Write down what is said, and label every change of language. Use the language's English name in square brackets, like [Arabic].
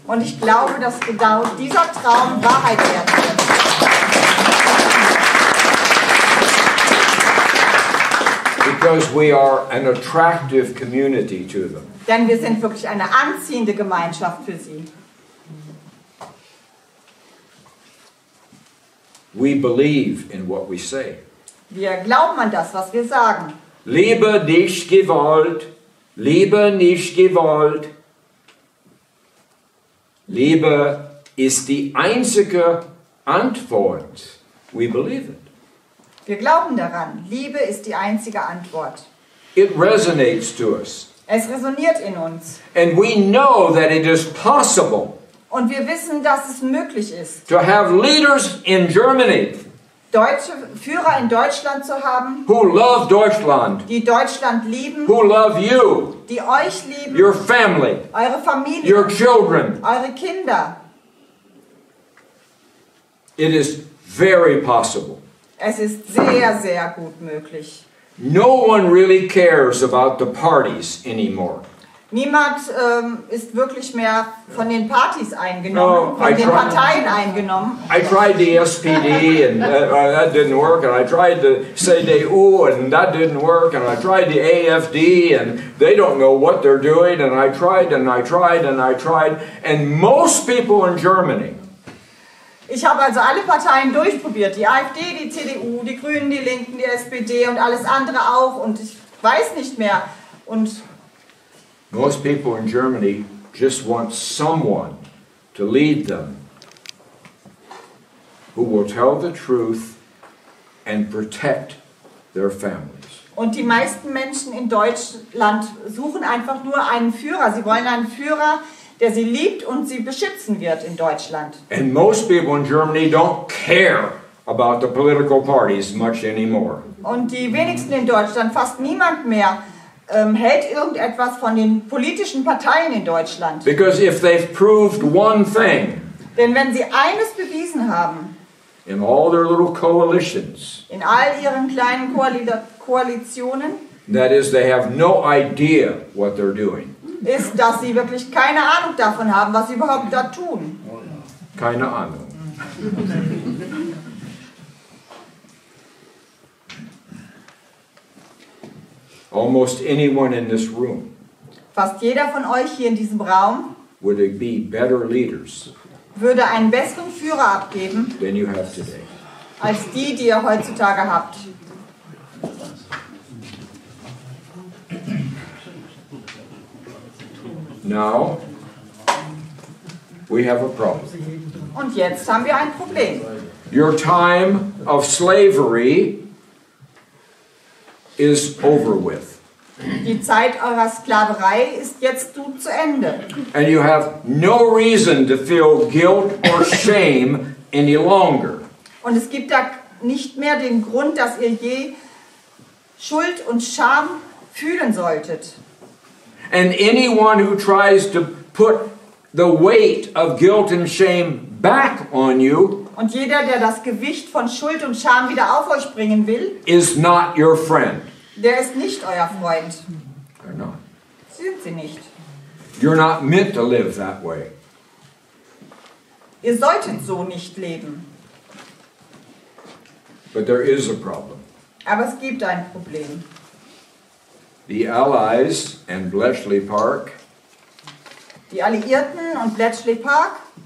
[German] Und ich glaube, dass genau dieser Traum Wahrheit werden wird. [English] Because we are an attractive community to them. [German] Denn wir sind wirklich eine anziehende Gemeinschaft für sie. [English] We believe in what we say. [German] Wir glauben an das, was wir sagen. Liebe nicht Gewalt, Liebe nicht Gewalt. Liebe ist die einzige Antwort. [English] We believe it. [German] Wir glauben daran. Liebe ist die einzige Antwort. [English] It resonates to us. [German] Es resoniert in uns. [English] And we know that it is possible [German] Und wir wissen, dass es möglich ist, [English] to have leaders in Germany [German] deutsche Führer in Deutschland zu haben, [English] who love Deutschland, [German] die Deutschland lieben, [English] who love you, [German] die euch lieben, [English] your family, [German] eure Familie, [English] your children. [German] eure Kinder. [English] It is very possible. [German] Es ist sehr, sehr gut möglich. [English] No one really cares about the parties anymore. [German] Niemand ist wirklich mehr von den Partys eingenommen, von den Parteien eingenommen. [English] I tried the SPD and that didn't work, and I tried the CDU and that didn't work, and I tried the AfD and they don't know what they're doing, and I tried and I tried and I tried, and most people in Germany [German] Ich habe also alle Parteien durchprobiert, die AfD, die CDU, die Grünen, die Linken, die SPD und alles andere auch, und ich weiß nicht mehr. Und [English] most people in Germany just want someone to lead them who will tell the truth and protect their families. [German] Und die meisten Menschen in Deutschland suchen einfach nur einen Führer. Sie wollen einen Führer, der sie liebt und sie beschützen wird in Deutschland. [English] And most people in Germany don't care about the political parties much anymore. [German] Und die wenigsten in Deutschland, fast niemand mehr, hält irgendetwas von den politischen Parteien in Deutschland. [English] Because if they've proved one thing [German] Denn wenn sie eines bewiesen haben, [English] in all their little coalitions, [German] in all ihren kleinen Koalitionen, [English] that is, they have no idea what they're doing. [German] ist, dass sie wirklich keine Ahnung davon haben, was sie überhaupt da tun. Keine Ahnung. [English] Almost anyone in this room [German] Fast jeder von euch hier in diesem Raum [English] would be better leaders [German] würde einen besseren Führer abgeben, [English] than you have today. [German] als die ihr heutzutage habt. [English] Now, we have a problem. [German] Und jetzt haben wir ein Problem. [English] Your time of slavery is over with. [German] Die Zeit eurer Sklaverei ist jetzt zu Ende. [English] And you have no reason to feel guilt or shame any longer. [German] Und es gibt da nicht mehr den Grund, dass ihr je Schuld und Scham fühlen solltet. [English] And anyone who tries to put the weight of guilt and shame back on you [German] Und jeder, der das Gewicht von Schuld und Scham wieder auf euch bringen will, [English] is not your friend. [German] der ist nicht euer Freund. [English] They're not. [German] Sind sie nicht. [English] You're not meant to live that way. [German] Ihr solltet so nicht leben. [English] But there is a problem. [German] Aber es gibt ein Problem. [English] The Allies and Bletchley Park [German] Die Alliierten und Bletchley Park,